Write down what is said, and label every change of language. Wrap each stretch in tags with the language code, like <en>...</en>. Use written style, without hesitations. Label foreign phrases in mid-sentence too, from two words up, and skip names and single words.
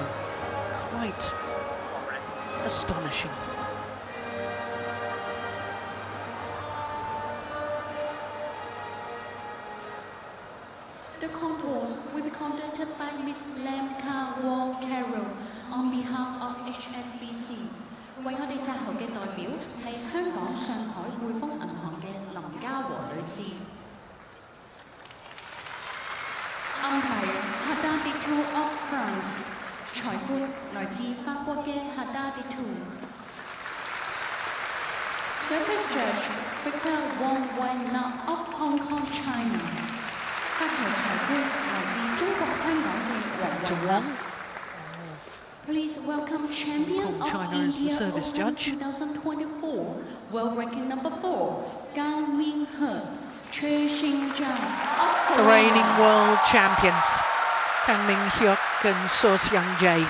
<en>Quite astonishing. The contours will be conducted by Miss Lam Wong Carroll on behalf of HSBC.</en> <yue>為我哋擲球嘅代表係香港上海匯豐銀行嘅林嘉和女士。</yue> <en>Umpire Hada Ditou of France，</en> <yue>裁判來自法國嘅</yue> <en>Hada Ditou。Service judge Victor Wong Wai-na of Hong Kong, China。</en> <yue>發球裁判來自中國香港嘅黃宏。</yue> <en>Please welcome champion of India Open 2024, world ranking number 4, Kang Min-hyuk, Choi Shin-jang of Korea. The reigning world champions, Kang Min-hyuk and Sosiang-jae.</en>